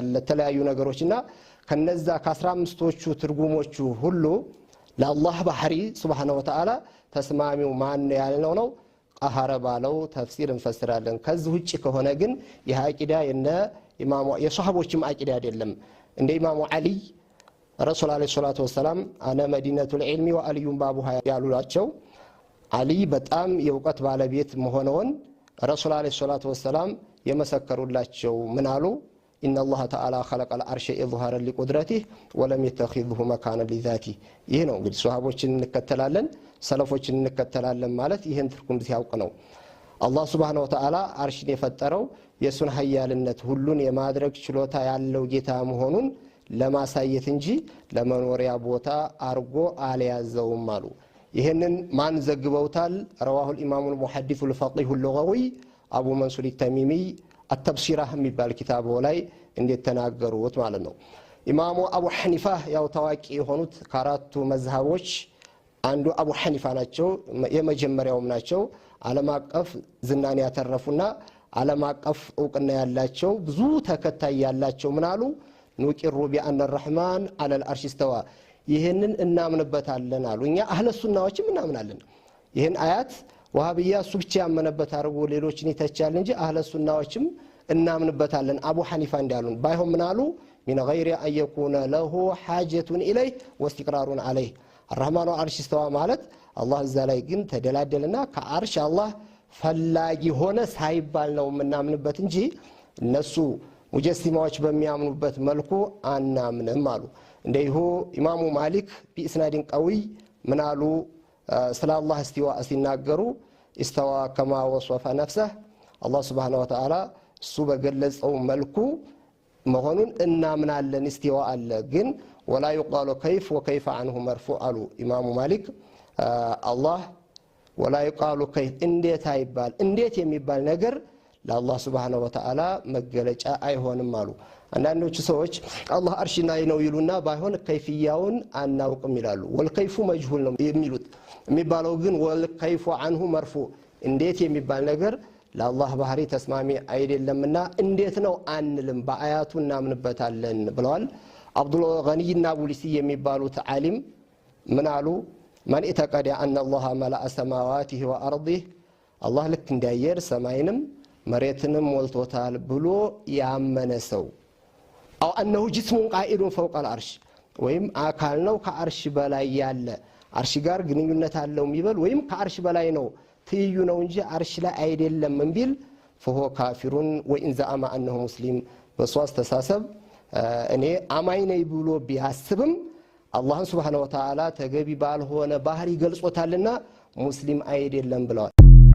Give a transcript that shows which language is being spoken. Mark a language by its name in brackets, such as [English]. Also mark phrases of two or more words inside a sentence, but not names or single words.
[Amharic] ለተለያዩ ነገሮችና ከነዛ ከ15ቶቹ ትርጉሞቹ ሁሉ ለአላህ ባህሪ [Arabic] سبحانه وتعالى [Amharic] ተስማሚው ማን ያልነው ነው ቀሃረ ባለው ተፍሲር እንፈስራለን። ከዚህ ውጪ ከሆነ ግን ይህ አቂዳ ኢማሙ የሷሃቦችም አቂዳ አይደለም። እንደ ኢማሙ አሊ [Arabic] رسول عليه الصلاة والسلام أنا مدينة العلم وعلي بابها [Amharic] ያሉላቸው አሊ በጣም የእውቀት ባለቤት መሆነውን [Arabic] رسول عليه الصلاة والسلام [Amharic] የመሰከሩላቸው ምን አሉ? [Arabic] إن الله تعالى خلق العرش إظهارا لقدرته ولم يتخذه مكانا لذاته [Amharic] ይህ ነው እንግዲህ ሱሐቦችን እንከተላለን ሰለፎችን እንከተላለን ማለት ይሄን ትርጉም ሲያውቅ ነው አላህ [Arabic] سبحانه وتعالى [Amharic] አርሽን የፈጠረው የሱን ኃያልነት ሁሉን የማድረግ ችሎታ ያለው ጌታ መሆኑን ለማሳየት እንጂ ለመኖሪያ ቦታ አርጎ አልያዘውም አሉ ይሄንን ማን ዘግበውታል [Arabic] رواه الامام المحدث الفقيه اللغوي ابو منصور التميمي التبصيره [Amharic] የሚባል ኪታቡ ላይ እንዴት ተናገሩት ማለት ነው ኢማሙ አቡ ሐኒፋ ያው ታዋቂ የሆኑት ከአራቱ መዝሃቦች አንዱ አቡ ሐኒፋ ናቸው የመጀመሪያውም ናቸው ዓለም አቀፍ ዝናን ያተረፉና ዓለም አቀፍ ዕውቅና ያላቸው ብዙ ተከታይ ያላቸው ምናሉ [Arabic] نقر بأن الرحمن على العرش استوى [Amharic] ይሄንን እናምንበታለን አሉ እኛ አህለ ሱናዎችም እናምናለን ይሄን አያት ወሃቢያ እሱ ብቻ ያመነበት አርጎ ሌሎችን ይተቻል እንጂ አህለ ሱናዎችም እናምንበታለን አቡ ሐኒፋ እንዳሉን ባይሆን ምናሉ [Arabic] من غير ان يكون له حاجه اليه واستقرار عليه الرحمن على العرش استوى [Amharic] ማለት አላህ እዛ ላይ ግን ተደላደለና ከአርሽ አላህ ፈላጊ ሆነ ሳይባል ነው ምናምንበት እንጂ እነሱ ሙጀሲማዎች በሚያምኑበት መልኩ አናምንም አሉ እንደይሁ ኢማሙ ማሊክ [Arabic] بإسناد قوي [Amharic] ምናሉ ስለ አላህ እስቲዋ ሲናገሩ [Arabic] استوى كما وصف نفسه الله سبحانه وتعالى [Amharic] እሱ በገለጸው መልኩ መሆኑን እናምናለን እስቲዋ አለ ግን [Arabic] ولا يقال كيف وكيف عنه مرفوع [Amharic] አሉ ኢማሙ ማሊክ [Arabic] الله ولا يقال كيف [Amharic] እንዴት አይባል እንዴት የሚባል ነገር ለአላህ [Arabic] سبحانه وتعالى [Amharic] መገለጫ አይሆንም አሉ አንዳንዶቹ ሰዎች አላህ አርሽ ላይ ነው ይሉና ባይሆን ከይፍያውን አናውቅም ይላሉ [Arabic] والكيف مجهول [Amharic] ነው የሚሉት የሚባለው ግን [Arabic] والكيف عنه مرفوع [Amharic] እንዴት የሚባል ነገር ለአላህ ባህሪ ተስማሚ አይደለምና እንዴት ነው አንልም በአያቱ እናምንበታለን ብለዋል አብዱል ገኒና ቡሊሲ የሚባሉት ዓሊም ምን አሉ [Arabic] من اعتقد أن الله ملأ سماواته وارضه [Amharic] አላህ ልክ እንዳየር ሰማይንም መሬትንም ሞልቶታል ብሎ ያመነ ሰው አው [Arabic] انه جسم قائد فوق العرش [Amharic] ወይም አካል ነው ከአርሽ በላይ ያለ አርሽ ጋር ግንኙነት አለው የሚበል ወይም ከአርሽ በላይ ነው ትይዩ ነው እንጂ አርሽ ላይ አይደለም እንቢል [Arabic] فهو كافر وان زعم انه مسلم [Amharic] በሷስ ተሳሰብ እኔ አማኝ ነኝ ብሎ ቢያስብም አላህ [Arabic] سبحانه وتعالى [Amharic] ተገቢ ባልሆነ ባህሪ ገልጾታልና ሙስሊም አይደለም ብለዋል